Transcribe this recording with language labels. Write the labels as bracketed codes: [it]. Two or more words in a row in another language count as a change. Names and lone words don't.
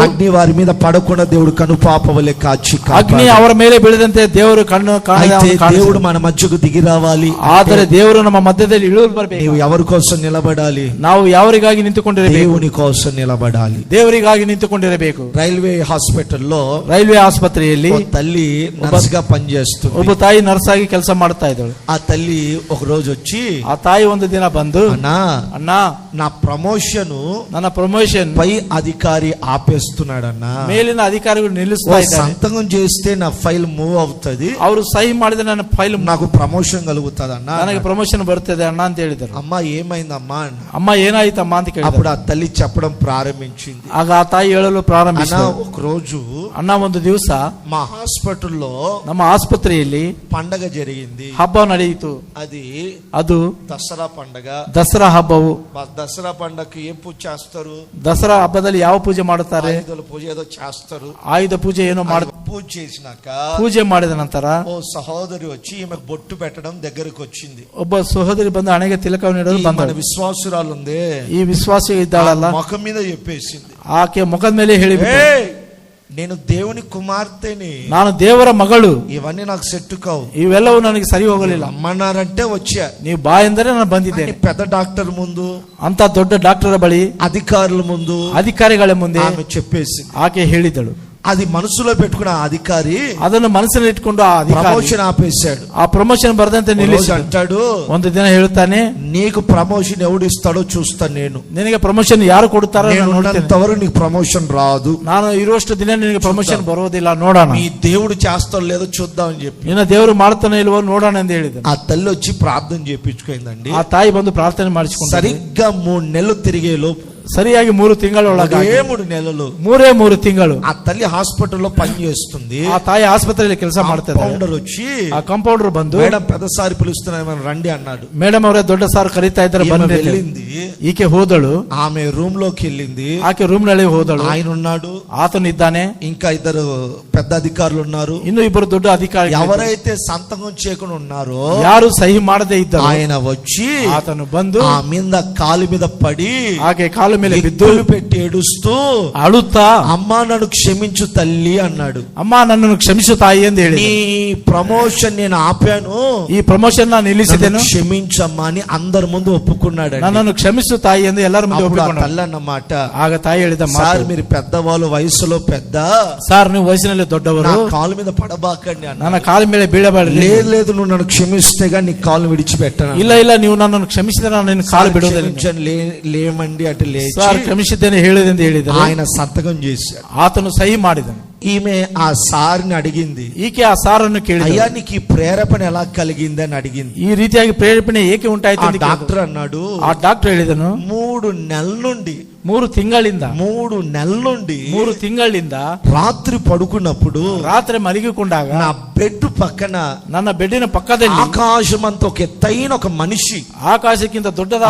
[te] అగ్ని వారి మీద పడకుండా దేవుడు కనుపాపవలే కాచి [kn] ಅಗ್ನಿ [te] కాపాడాడు. [kn] ಅವರ ಮೇಲೆ ಬೀಳದಂತೆ ದೇವರು ಕಣ್ಣು [te] అయితే దేవుడు [kn] ಕಾಣಿಸಿದನು. [te] మన మధ్యకు దిగి రావాలి. [kn] ಆದರೆ ದೇವರು ನಮ್ಮ ಮಧ್ಯದಲ್ಲಿ ಇಳಿದು ಬರಬೇಕು. [te] నీవు ఎవరి కోసం నిలబడాలి? [kn] ನಾವು ಯಾವರಿಗಾಗಿ ನಿಂತುಕೊಂಡಿರಬೇಕು? [te] దేవుని కోసం నిలబడాలి. [kn] ದೇವರಿಗಾಗಿ ನಿಂತುಕೊಂಡಿರಬೇಕು. [te] రైల్వే హాస్పిటల్లో [kn] ರೈಲ್ವೆ ಆಸ್ಪತ್ರೆಯಲ್ಲಿ [te] ఓ తల్లి నర్స్ గా పనిచేస్తుంది. [kn] ಒಬ್ಬ ತಾಯಿ ನರ್ಸ್ ಆಗಿ ಕೆಲಸ ಮಾಡ್ತಾ ಇದ್ದಳು. [te] ఆ తల్లి ఒక రోజు వచ్చి, [kn] ಆ ತಾಯಿ ಒಂದು ದಿನ ಬಂದು, [te] అన్నా [kn] ಅಣ್ಣ, [te] నా ప్రమోషన్ [kn] ನನ್ನ ಪ್ರಮೋಷನ್ ಪ್ರಮೋಷನ್ [te] పై అధికారి ఆపేస్తున్నాడన్నా. [kn] ಮೇಲಿನ ಅಧಿಕಾರಿಗಳು ನಿಲ್ಲಿಸ್ತಾ ಇದ್ದಾರೆ. [te] సంతకం చేస్తే నా ఫైల్ మూవ్ అవుతుంది, [kn] ಅವರು ಸಹಿ ಮಾಡಿದ್ರೆ ನನ್ನ ಫೈಲ್ [te] నాకు ప్రమోషన్ కలుగుతుందన్నా, [kn] ನನಗೆ ಪ್ರಮೋಷನ್ ಬರ್ತದೆ ಅಣ್ಣ ಅಂತ ಹೇಳಿದರು. [te] అమ్మ ఏమైందమ్మా అన్న. [kn] ಅಮ್ಮ ಏನಾಯ್ತಮ್ಮ ಅಂತ ಕೇಳಿದ್ರು. [te] అప్పుడు ఆ తల్లి చెప్పడం ప్రారంభించింది. [kn] ಆಗ ಆ ತಾಯಿ ಹೇಳಲು [te] అన్న [kn] ಪ್ರಾರಂಭಿಸಿದರು. [te] ఒక రోజు [kn] ಅಣ್ಣ ಒಂದು ದಿವಸ [te] మా హాస్పిటల్లో [kn] ನಮ್ಮ ಆಸ್ಪತ್ರೆಯಲ್ಲಿ [te] పండగ జరిగింది. [kn] ಹಬ್ಬ ನಡೆಯಿತು. ಅದು [te] దసరా పండగ. [kn] ದಸರಾ ಹಬ್ಬವು. [te] దసరా పండగకి ఏం పూజ చేస్తారు? [kn] ದಸರಾ ಹಬ್ಬದಲ್ಲಿ ಯಾವ ಪೂಜೆ ಮಾಡುತ್ತಾರೆ? [te] ఆయుధాల పూజ ఏదో చేస్తారు. [kn] ಆಯುಧ ಪೂಜೆ ಏನೋ [te] పూజ చేసినాక [kn] ಪೂಜೆ ಮಾಡಿದ ನಂತರ [te] ఓ సహోదరి వచ్చి ఈమె బొట్టు పెట్టడం దగ్గరకు వచ్చింది. [kn] ಒಬ್ಬ ಸಹೋದರಿ ಬಂದು ಹಣೆಗೆ ತಿಲಕವನ್ನು ಇಡಲು [te] మన [kn] ಬಂದಳು. [te] విశ్వాసురాలు ఉంది, [kn] ಈ ವಿಶ್ವಾಸಿ ಇದ್ದಾಳಲ್ಲ, [te] ముఖం మీద చెప్పేసింది, [kn] ಆಕೆ ಮುಖದ ಮೇಲೆ ಹೇಳಿಬಿಟ್ಟು, [te] నేను దేవుని కుమార్తెని, [kn] ನಾನು ದೇವರ ಮಗಳು, [te] ఇవన్నీ నాకు సెట్ కావు, [kn] ಇವೆಲ್ಲವೂ ನನಗೆ ಸರಿ ಹೋಗಲಿಲ್ಲ, [te] అమ్మన్నారంటే వచ్చా, [kn] ನೀವು ಬಾ ಎಂದರೆ ನಾನು ಬಂದಿದ್ದೇನೆ. [te] పెద్ద డాక్టర్ ముందు, [kn] ಅಂತ ದೊಡ್ಡ ಡಾಕ್ಟರ್ ಬಳಿ, [te] అధికారుల ముందు, [kn] ಅಧಿಕಾರಿಗಳ ಮುಂದೆ [te] ఆమె చెప్పేసి, [kn] ಆಕೆ ಹೇಳಿದಳು. [te] అది మనసులో పెట్టుకున్న అధికారి [kn] ಅದನ್ನು ಮನಸ್ಸಿನಲ್ಲಿ ಇಟ್ಕೊಂಡು ಆ ಅಧಿಕಾರಿ [te] ప్రమోషన్ ఆపేశాడు. [kn] ಆ ಪ್ರಮೋಷನ್ ಬರದಂತೆ ನಿಲ್ಲಿಸಿ [te] అంటాడు, [kn] ಒಂದು ದಿನ ಹೇಳುತ್ತಾನೆ, [te] నీకు ప్రమోషన్ ఎవడు ఇస్తాడో చూస్తా, నేను [kn] ನಿನಗೆ ಪ್ರಮೋಷನ್ ಯಾರು ಕೊಡ್ತಾರೋ [te] ఉన్నంతవరకు నీకు ప్రమోషన్ రాదు, [kn] ನಾನು ಇರುವಷ್ಟು ದಿನ ನಿನಗೆ ಪ್ರಮೋಷನ್ ಬರೋದಿಲ್ಲ, ನೋಡೋಣ, [te] మీ దేవుడు చేస్తాడో లేదో చూద్దాం అని చెప్పి, [kn] ನಿನ್ನ ದೇವರು ಮಾಡ್ತಾನೆ ಇಲ್ವೋ ನೋಡೋಣ ಎಂದು ಹೇಳಿದ. [te] ఆ తల్లి వచ్చి ప్రార్థన చేపించుకుందండి. [kn] ಆ ತಾಯಿ ಬಂದು ಪ್ರಾರ್ಥನೆ ಮಾಡಿಸಿಕೊಂಡು [te] సరిగ్గా 3 నెలలు తిరిగే లోపు, [kn] ಸರಿಯಾಗಿ 3 ತಿಂಗಳೊಳಗೆ, [te] 3 నెలలు, [kn] 3 ತಿಂಗಳು [te] ఆ తల్లి హాస్పిటల్లో పని చేస్తుంది. [kn] ಆ ತಾಯಿ ಆಸ್ಪತ್ರೆಯಲ್ಲಿ ಕೆಲಸ ಮಾಡ್ತಾರೆ. [te] కాంపౌండర్ వచ్చి, [kn] ಆ ಕಾಂಪೌಂಡರ್ ಬಂದು, [te] మేడం పెద్దసారి పిలుస్తున్నాను రండి అన్నాడు. [kn] ಮೇಡಮ್ ಅವರೇ ದೊಡ್ಡ ಸಾರ್ ಕರೀತಾ ಇದ್ದಾರೆ, ಬಂದು [te] వెళ్ళింది. [kn] ಈಕೆ ಹೋದಳು, [te] ఆమె రూమ్ లోకి వెళ్ళింది. [kn] ಆಕೆ ರೂಮ್ ನಲ್ಲಿ ಹೋದಳು. [te] ఆయన ఉన్నాడు, [kn] ಆತನು ಇದ್ದಾನೆ, [te] ఇంకా 2 పెద్ద అధికారులు ఉన్నారు. [kn] ಇನ್ನು 2 ದೊಡ್ಡ ಅಧಿಕಾರಿ, [te] ఎవరైతే సంతకం చేయకుండా ఉన్నారో [kn] ಯಾರು ಸಹಿ ಮಾಡದೇ ಇದ್ದರು, [te] ఆయన వచ్చి [kn] ಆತನು ಬಂದು [te] ఆ మీద కాలు మీద పడి, [kn] ಆಕೆ ಕಾಲು ಮೇಲೆ ಬಿದ್ದು [te] పెట్టి ఏడుస్తూ, [kn] ಅಳುತ್ತಾ, [te] అమ్మా నన్ను క్షమించు తల్లి అన్నాడు. [kn] ಅಮ್ಮ ನನ್ನನ್ನು ಕ್ಷಮಿಸು ತಾಯಿ ಎಂದು ಹೇಳಿ, [te] నీ ప్రమోషన్ నేను ఆపాను, [kn] ಈ ಪ್ರಮೋಷನ್ ನಾನು ನಿಲ್ಲಿಸಿದೆನು, [te] క్షమించమ్మా అని అందరి ముందు ఒప్పుకున్నాడు. [kn] ನನ್ನನ್ನು ಕ್ಷಮಿಸು ತಾಯಿ ಎಂದು ಎಲ್ಲರ ಮುಂದೆ ಒಪ್ಪಿಕೊಂಡ. [te] తల్లి అన్నమాట, [kn] ಆಗ ತಾಯಿ ಹೇಳಿದ ಮಾತು, [te] సార్ మీరు పెద్దవాళ్ళు, వయసులో పెద్ద [kn] సార్ ನೀವು ವಯಸ್ಸಿನಲ್ಲಿ ದೊಡ್ಡವರು, [te] కాలు మీద పడబాకండి అన్న. [kn] ನನ್ನ ಕಾಲ ಮೇಲೆ ಬೀಳಬೇಡಿ. [te] లేదు లేదు, నువ్వు నన్ను క్షమిస్తేగా నీ కాలు విడిచిపెట్టను. [kn] ಇಲ್ಲ ಇಲ್ಲ, ನೀವು ನನ್ನನ್ನು ಕ್ಷಮಿಸಿದರೆ ನಾನು ನಿನ್ನ ಕಾಲು ಬಿಡುವುದಿಲ್ಲ. [te] లేమండి అటు లేచి, [kn] ಸಾರ್ ಕ್ಷಮಿಸಿದ್ದೇನೆ ಹೇಳಿದೆಂದು ಹೇಳಿದರು. [te] ఆయన సంతకం చేశాడు. [kn] ಆತನು ಸಹಿ ಮಾಡಿದನು. [te] ఈమె ఆ సార్ని అడిగింది, [kn] ಈಕೆ ಆ ಸಾರನ್ನು ಕೇಳಿದಳು, [te] అయ్యా నీకు ఈ ప్రేరేపణ ఎలా కలిగింది అని అడిగింది. [kn] ಈ ರೀತಿಯಾಗಿ ಪ್ರೇರೇಪಣೆ ಏಕೆ ಉಂಟಾಯಿತು ಅಂತ [te] డాక్టర్ అన్నాడు, [kn] ಆ ಡಾಕ್ಟರ್ ಹೇಳಿದನು, [te] 3 నెలల నుండి [kn] 3 ತಿಂಗಳಿಂದ [te] 3 [kn] ತಿಂಗಳಿಂದ [te] రాత్రి పడుకున్నప్పుడు, [kn] ರಾತ್ರಿ ಮಲಗಿಕೊಂಡಾಗ [te] నా బెడ్ పక్కన, [kn] ನನ್ನ ಬೆಡ್ಡಿನ ಪಕ್ಕದಲ್ಲಿ [te] ఆకాశం అంత ఒక ఎత్తైన ఒక మనిషి, [kn] ಆಕಾಶಕ್ಕಿಂತ ದೊಡ್ಡದಾದ